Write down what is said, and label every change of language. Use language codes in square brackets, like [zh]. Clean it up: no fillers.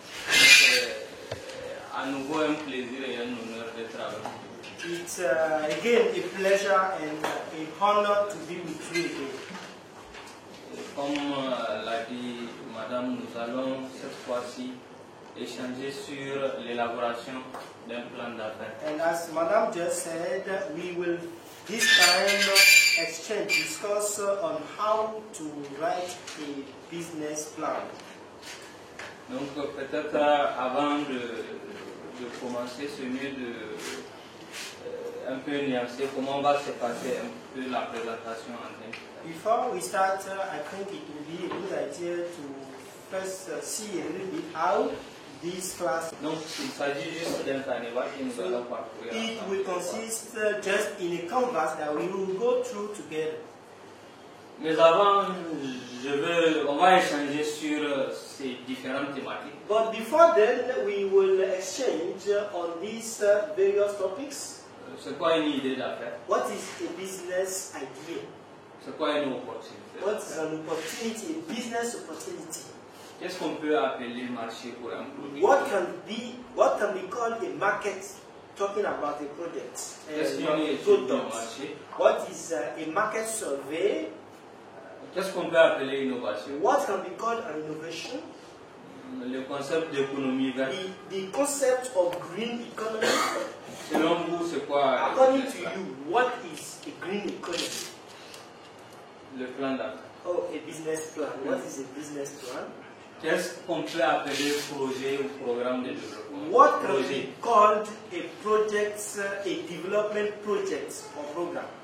[fr] C'est à nouveau un plaisir et un honneur d'être avec vous. [en] It's again a pleasure and a honor to be with you again. [fr] Comme l'a dit Madame, nous allons cette fois-ci échanger sur l'élaboration d'un plan d'affaires. [en] And as Madame just said, we will this time discuss on how to write a business plan. [fr] Donc peut-être avant de commencer, c'est mieux de un peu nuancer comment va se passer un peu la présentation en tant que telle. [en] Before we start, I think it will be a good idea to first see a little bit how this class. [fr] Donc il s'agit juste d'un carnaval que nous allons parcourir. [en] It will consist just in a canvas that we will go through together. [fr] Mais avant, on va échanger sur ces différentes thématiques. [en] But before then, we will exchange on these various topics. [fr] C'est quoi une idée d'affaires? [en] What is a business idea? [fr] C'est quoi une opportunité? [en] What is an opportunity, a business opportunity? [fr] Qu'est-ce qu'on peut appeler marché pour un produit? [en] What can be called a market? Talking about a product, [fr] Qu'est-ce qu'une [en] a [fr] étude de [en] product. [fr] marché? [en] What is a market survey? [fr] Qu'est-ce qu'on peut appeler innovation? [en] What can be called an innovation? [fr] Le concept d'économie verte. [en] The concept of green economy. [fr] Selon vous, c'est quoi? [en] According to you, what is a green economy? [fr] Le plan d'affaires. [en] Oh, a business plan. What is a business plan? [fr] Qu'est-ce qu'on peut appeler projet ou programme de développement? [en] What can be called a project, a development project or program?